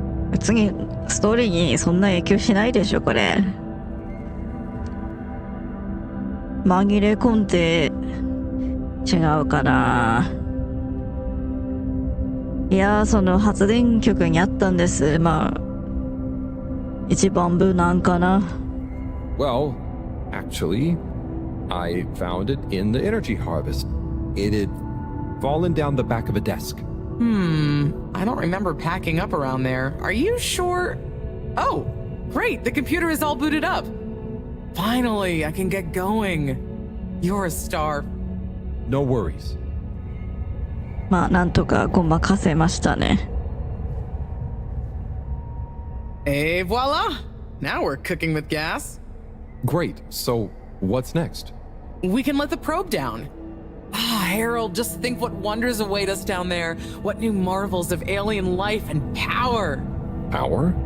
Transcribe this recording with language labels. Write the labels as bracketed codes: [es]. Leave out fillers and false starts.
[ja] 別にストーリーにそんな影響しないでしょこれ。紛れ込んで違うかな。いやその発電局にあったんです。まあ一番無難かな。 [en] Well, actually, I found it in the energy harvest. It had fallen down the back of a desk. I don't remember packing up around there. Are you sure? Oh, great, the computer is all booted up. Finally, I can get going. You're a star. No worries. [ja] まあなんとかごまかせましたね。 [en] Et voila! Now we're cooking with gas. Great, so what's next? We can let the probe down. Ah, Harold, just think what wonders await us down there. What new marvels of alien life and power. Power?